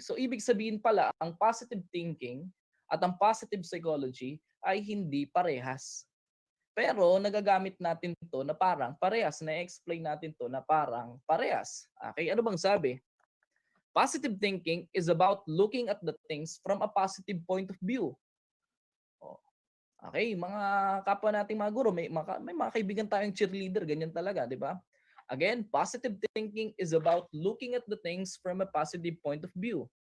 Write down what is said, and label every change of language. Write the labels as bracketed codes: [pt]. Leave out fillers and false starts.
[tl] So ibig sabihin pala, ang positive thinking at ang positive psychology ay hindi parehas. Pero nagagamit natin to na parang parehas, na-explain natin to na parang parehas. Okay, ano bang sabi? [en] Positive thinking is about looking at the things from a positive point of view. [tl] Okay, mga kapwa nating mga guro, may mga kaibigan tayong cheerleader, ganyan talaga, di ba? [en] Again, positive thinking is about looking at the things from a positive point of view.